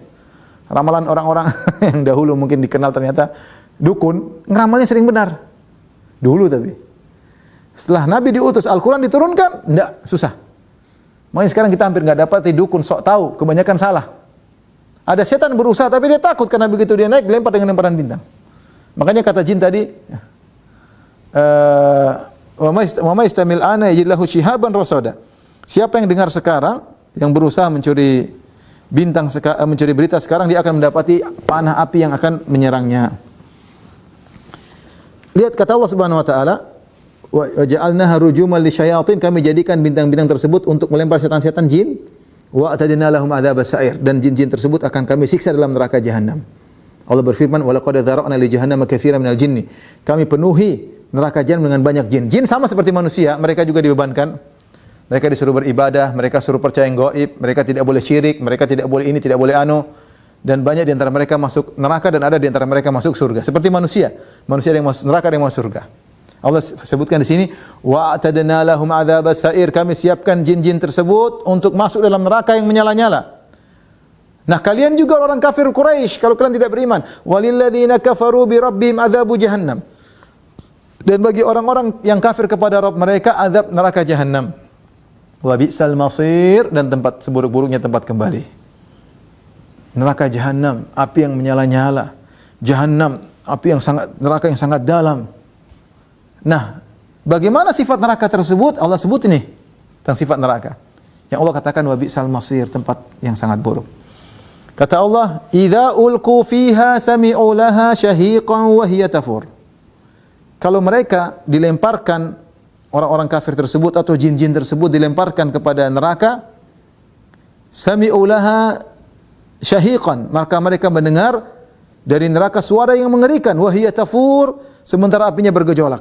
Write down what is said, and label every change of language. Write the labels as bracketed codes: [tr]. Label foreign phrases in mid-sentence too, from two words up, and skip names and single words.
[id] Ramalan orang-orang yang dahulu mungkin dikenal ternyata dukun, ngeramalnya sering benar. Dulu tapi. Setelah Nabi diutus, Al-Quran diturunkan, enggak, susah. Makanya sekarang kita hampir enggak dapat dukun sok tahu, kebanyakan salah. Ada setan berusaha tapi dia takut karena begitu dia naik dilempar dengan lemparan bintang. Makanya kata jin tadi, [ar] ومن يستمع الآن يجد له شهابا رصدا. [id] Siapa yang dengar sekarang yang berusaha mencuri mencuri berita sekarang, dia akan mendapati panah api yang akan menyerangnya. Lihat kata Allah [ar] سبحانه وتعالى, وجعلناها رجوما للشياطين, [id] kami jadikan bintang-bintang tersebut untuk melempar setan-setan jin. [ar] وأعتدنا لهم عذاب السعير, [id] dan jin-jin tersebut akan kami siksa dalam neraka jahanam. Allah berfirman, [ar] ولقد ذرأنا لجهنم كثيرا من الجن. [id] Kami penuhi neraka jahanam dengan banyak jin. Jin sama seperti manusia, mereka juga dibebankan. Mereka disuruh beribadah, mereka suruh percaya yang gaib, mereka tidak boleh syirik, mereka tidak boleh ini, tidak boleh anu. Dan banyak di antara mereka masuk neraka dan ada di antara mereka masuk surga. Seperti manusia. Manusia ada yang masuk neraka, ada yang masuk surga. Allah sebutkan di sini, [ar] وأعتدنا لهم عذاب السعير, [id] kami siapkan jin-jin tersebut untuk masuk dalam neraka yang menyala-nyala. Nah, kalian juga orang kafir Quraisy, kalau kalian tidak beriman, [ar] وللذين كفروا بربهم عذاب جهنم. [id] Dan bagi orang-orang yang kafir kepada Rabb mereka, azab neraka jahanam. [ar] وبئس المصير, [id] dan tempat seburuk-buruknya tempat kembali. neraka jahanam, api yang menyala-nyala. Jahanam, api yang sangat, neraka yang sangat dalam. Nah, bagaimana sifat neraka tersebut? Allah sebut ini tentang sifat neraka. Yang Allah katakan [ar] وبئس المصير, [id] tempat yang sangat buruk. [ar] Kata Allah, "إذا ألقوا فيها سمعوا لها شهيقا وهي تفور." [id] Kalau mereka dilemparkan, orang-orang kafir tersebut atau jin-jin tersebut dilemparkan kepada neraka, [ar] سمعوا لها شهيقا, [id] maka mereka mendengar dari neraka suara yang mengerikan, [ar] وهي تفور, [id] sementara apinya bergejolak.